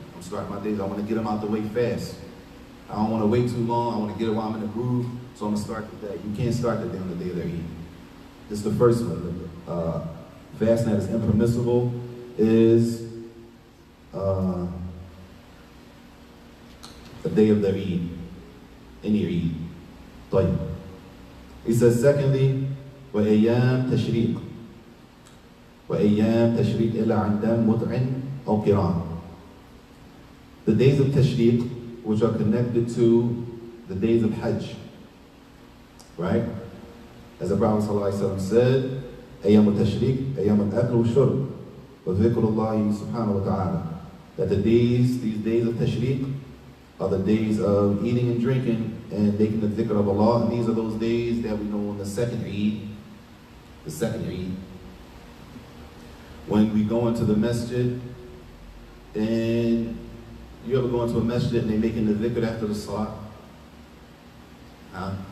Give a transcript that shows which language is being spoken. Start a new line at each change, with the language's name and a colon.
English: I'm starting my days. I want to get them out the way fast. I don't want to wait too long. I want to get it while I'm in the groove. So I'm going to start the day. You can't start the day on the day of their Eid. This is the first one. Fasting that is impermissible is the day of their Eid. Any Eid. طيب. He says, secondly,
Arabic: وَأَيَّامْ تَشْرِيقٍ وَأَيَّامْ تَشْرِيقٍ إِلَّا عِنْدَ مُتْعٍ أَوْ قِرَانٍ.
English: The days of Tashriq, which are connected to the days of Hajj. Right? As the Prophet ﷺ said,
Arabic: أَيَّامُ التَّشْرِيقِ أَيَّامُ الْأَكْلِ وَالشُّرْبِ وَذِكْرُ اللَّهِ سُبْحَانَهُ وَتَعَالَى.
English: That these days of Tashriq are the days of eating and drinking and making the dhikr of Allah. And these are those days that we know on the second Eid. The second Eid. When we go into the masjid, and you ever go into a masjid and they're making the dhikr after the salah? Huh?